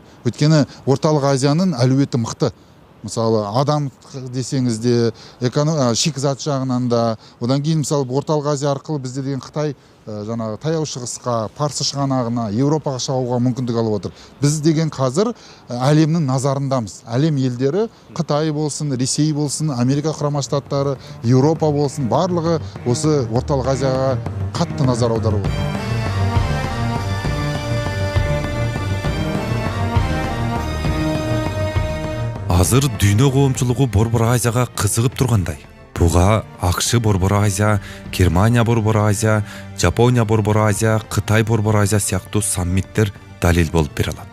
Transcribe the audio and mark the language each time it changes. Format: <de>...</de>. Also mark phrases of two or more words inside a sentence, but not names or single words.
<kk>Өйткені орталық Азияның әлеуеті мықты. Мысалы, адам десеңіз де, шикізат жағынан да, одан кейін мысалы орталық Азия арқылы бізде деген Қытай жаңағы таяу шығысқа, Парсы шығанағына, Еуропаға шығуға мүмкіндік алып отыр. Біз деген қазір әлемнің назарындамыз. Әлем елдері Қытай болсын, Ресей болсын, Америка құрама штаттары, Еуропа болсын, барлығы осы орталық Азияға қатты назар аударып отыр.</kk> <ky>Азыр дүйнө коомчулугу Борбор Азияга кызыгып тургандай. Буга АКШ Борбор Азия, Германия Борбор Азия, Жапония Борбор Азия, Кытай Борбор Азия сыяктуу саммиттер далил болуп бере алат.</ky>